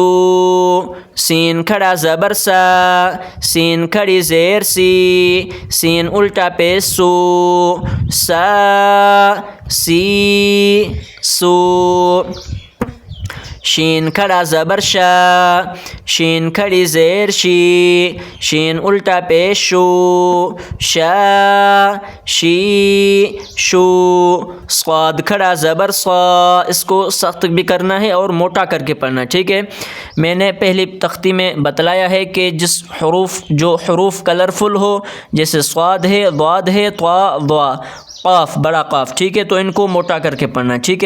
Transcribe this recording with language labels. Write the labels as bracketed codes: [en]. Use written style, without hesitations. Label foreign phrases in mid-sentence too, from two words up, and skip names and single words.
[ur] سین کھڑا زبر سا, سین کھڑی زیر سی, سین الٹا پیش سو, سا سی سو. شین کھڑا زبر شا, شین کھڑی زیر شی, شین الٹا پیش شو, شا شی شو. صاد کھڑا زبر صا, اس کو سخت بھی کرنا ہے اور موٹا کر کے پڑھنا ہے, ٹھیک ہے. میں نے پہلی تختی میں بتلایا ہے کہ جو حروف کلرفل ہو, جیسے صاد ہے, ضاد ہے, طا ضا, قاف بڑا قاف, ٹھیک ہے, تو ان کو موٹا کر کے پڑھنا ہے, ٹھیک ہے.